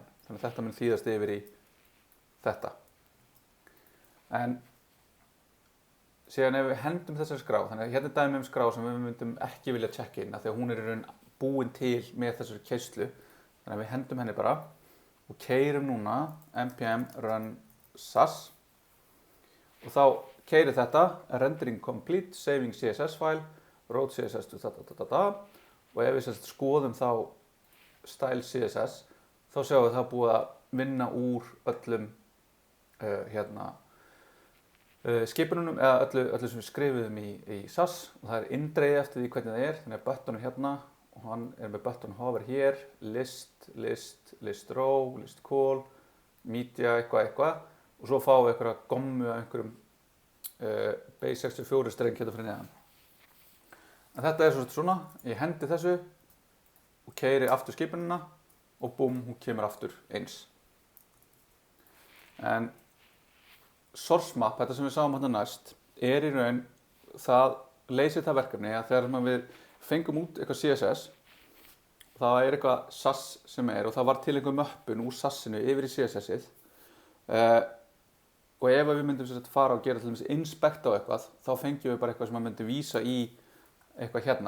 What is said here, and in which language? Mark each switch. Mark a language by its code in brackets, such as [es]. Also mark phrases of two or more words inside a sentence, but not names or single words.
[is] Þannig að þetta mun þýðast yfir í þetta. En síðan ef við hendum þessari skrá, þannig að hérna er dæmi skrá sem við myndum ekki vilja checka inn af því að hún er búin til með þessari keyslu. Þannig að við hendum henni bara og keyrum núna npm run SAS og þá keyrir þetta [en] rendering complete, saving CSS file, wrote CSS to [is] og ef við skoðum þá style CSS þá sjáum við það búið að vinna úr öllum skipununum eða öllu sem við skrifuðum í SAS og það er indregið eftir því hvernig það er, þannig að button er hérna og hann er með [en] button hover [is] hér, [en] list row, list call, [is] media eitthvað og svo fáum við einhverja gommu af einhverjum base 64 streng hérna fyrir neðan. En þetta er svona, ég hendi þessu og keyri aftur skipunina og búm, hún kemur aftur eins. En [en] source map, [is] þetta sem við sáum hérna næst, er í raun, það leysir það verkefni að þegar við fengum út eitthvað CSS, það er eitthvað SAS sem er og það var til einhver möppun úr SAS-inu yfir í CSS-ið og ef við myndum fara og gera til dæmis inspect á eitthvað, þá fengjum við bara eitthvað sem myndi vísa í eitthvað hérna.